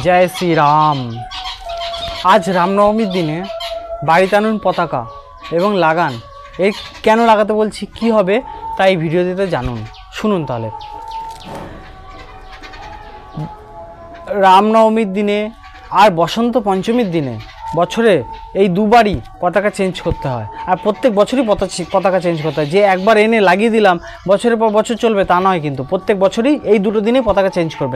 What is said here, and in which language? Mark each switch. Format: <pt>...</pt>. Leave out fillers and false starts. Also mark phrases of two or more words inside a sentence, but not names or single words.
<hi>जय श्री राम।</hi> <bn>আজ রামনবমীর দিনে বাড়িতে আনুন পতাকা এবং লাগান। এই কেন লাগাতে বলছি, কি হবে তাই ভিডিওতে জানুন, শুনুন। তাহলে রামনবমীর দিনে আর বসন্ত পঞ্চমীর দিনে বছরে এই দুবারই পতাকা চেঞ্জ করতে হয়। আর প্রত্যেক বছরই পতাকা চেঞ্জ করতে হয়। যে একবার এনে লাগিয়ে দিলাম বছরের পর বছর চলবে তা নয়, কিন্তু প্রত্যেক বছরই এই দুটো দিনে পতাকা চেঞ্জ করবেন।</bn>